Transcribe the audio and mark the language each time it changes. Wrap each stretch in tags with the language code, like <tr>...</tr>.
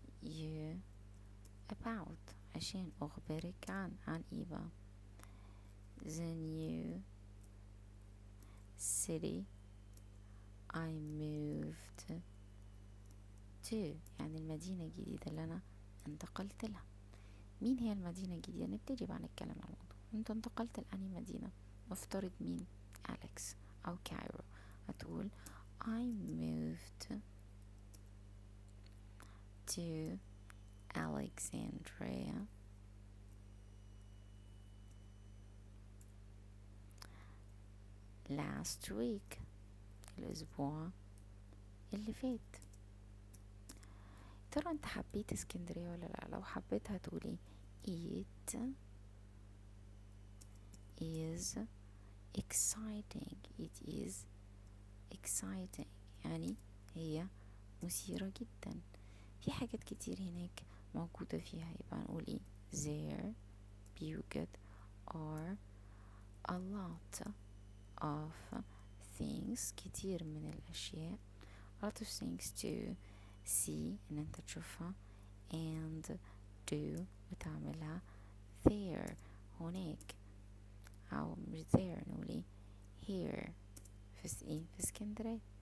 <en>you about،</en> <ar>عشان اخبرك عن ايه بقى؟</ar> <en>the new city I moved to،</en> <ar>يعني المدينة الجديدة اللي انا انتقلت لها. مين هي المدينة الجديدة؟ نبتدي بقى نتكلم عن الموضوع. انت انتقلت لأنهي مدينة؟ نفترض مين؟ أليكس أو كايرو. هتقول</ar> <en>I moved to Alexandria last week،</en> <ar>الأسبوع اللي فات. ترى انت حبيت اسكندرية ولا لا؟ لو حبيتها هتقولي</ar> <en>it is exciting. it is exciting</en> <ar>يعني هي مثيرة جدا. في حاجات كتير هناك موجودة فيها. يبقى نقول ايه؟</ar> <en>there</en> <ar>بيوجد</ar> <en>are a lot of things،</en> <ar>كتير من الأشياء.</ar> <en>a lot of things to see،</en> <ar>ان انت تشوفها،</ar> <en>and do</en> <ar>وتعملها</ar> <en>there</en> <ar>هناك. او مش there، نقول ايه؟ here في اسكندرية.</ar>